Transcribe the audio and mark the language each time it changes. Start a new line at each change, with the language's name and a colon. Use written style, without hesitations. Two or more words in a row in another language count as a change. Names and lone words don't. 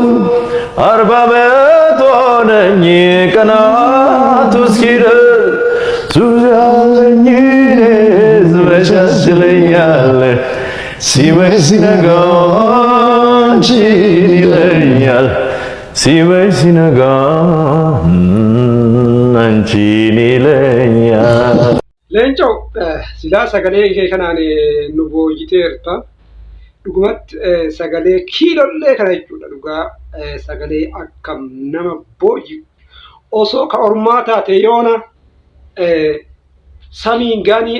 Amharic: 40 ዓመት ሆነኝ ቀናቱ እስኪደርስ ሱስ ያለኝ እኔስ መች ያስችለኛል ሲመሽ ሲነጋ አንቺን ይለኛል ሲመሽ ሲነጋ አንቺን ይለኛል
Oromo: Leencoo silaa sagalee kee kanaan nu booyiteerta dhugumat sagalee kiilollee kana jechuudha dhugaa sagalee akkam nama booyi osoo ka ormaa taate yoona samiin gaanii